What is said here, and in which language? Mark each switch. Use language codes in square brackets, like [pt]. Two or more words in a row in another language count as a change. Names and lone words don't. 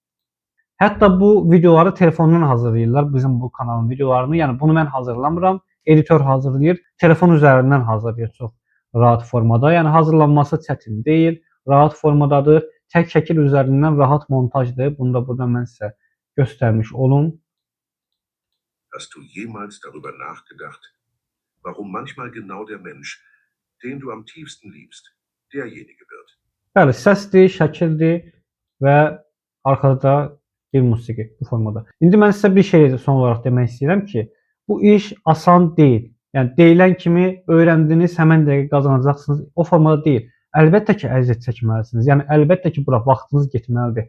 [az] Hətta bu videoları telefondan hazırlayırlar, bizim bu kanalın videolarını. Yəni bunu mən hazırlamıram, editor hazırlayır. Telefon üzərindən hazırlayır çox rahat formada. Yəni hazırlanması çətin deyil, rahat formadadır. Tək şəkil üzərindən rahat montajdır. Bunu da burada mən sizə göstərmiş olum. [de] Hast du jemals darüber nachgedacht, warum manchmal genau der Mensch, den du am tiefsten liebst, derjenige wird? [az] Bəli, səsdir, şəkildir və arxada bir musiqi bu formada. İndi mən sizə bir şey son olaraq demək istəyirəm ki, bu iş asan deyil. Yəni deyilən kimi öyrəndiniz, həmin dəqiqə qazanacaqsınız. O formada deyil. Əlbəttə ki, əziyyət çəkməlisiniz. Yəni əlbəttə ki, bura vaxtınız getməlidir.